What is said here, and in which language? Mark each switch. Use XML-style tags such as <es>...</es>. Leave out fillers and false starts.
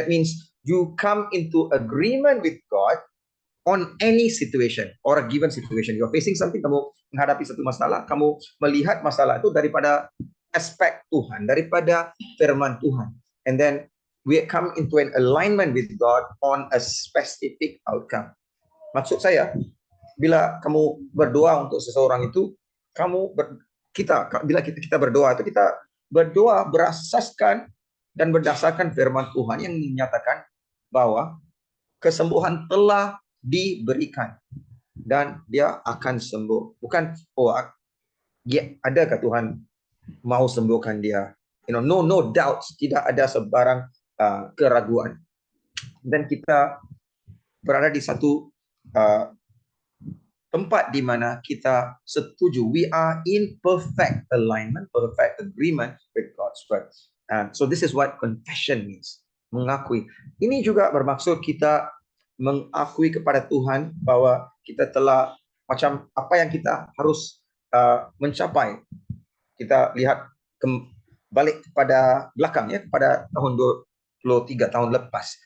<en>That means you come into agreement with God on any situation or a given situation. You are facing something,</en> <ms>kamu menghadapi satu masalah, kamu melihat masalah itu daripada aspek Tuhan, daripada firman Tuhan.</ms> <en>And then we come into an alignment with God on a specific outcome.</en> <ms>Maksud saya, bila kamu berdoa untuk seseorang itu, bila kita berdoa itu, kita berdoa berasaskan dan berdasarkan firman Tuhan yang menyatakan bahwa kesembuhan telah diberikan dan dia akan sembuh. Bukan adakah Tuhan mau sembuhkan dia?</ms> <en>No doubts,</en> <ms>tidak ada sebarang keraguan. Dan kita berada di satu tempat di mana kita setuju.</ms> <en>We are in perfect alignment, perfect agreement with God's word. So this is what confession means.</en> <ms>Mengakui. Ini juga bermaksud kita mengakui kepada Tuhan bahwa kita telah macam apa yang kita harus mencapai. Kita lihat balik kepada belakang ya, kepada tahun 23 tahun lepas.</ms>